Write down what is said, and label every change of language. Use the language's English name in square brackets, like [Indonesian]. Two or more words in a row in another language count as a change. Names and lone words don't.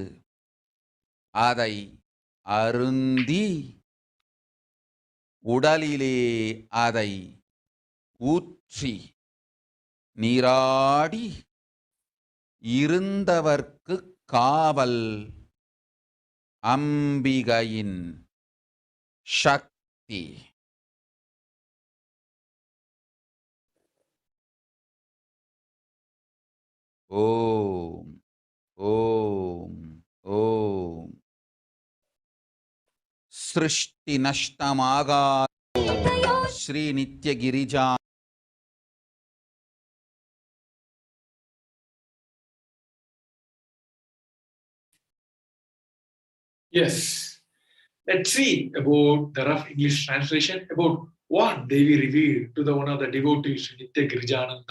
[Tamil] அதை அருந்தி உடலிலே அதை ஊற்றி நீராடி இருந்தவர்க்கு காவல் அம்பிகையின் சக்தி. [Sanskrit] ओम् ओम् ओम्. सृष्टि नष्टमागा श्री नित्य गिरिजा. [English] Yes. Let's see about the rough English translation about what Devi revealed to the one of the devotees, Sri Nithya Girijananda.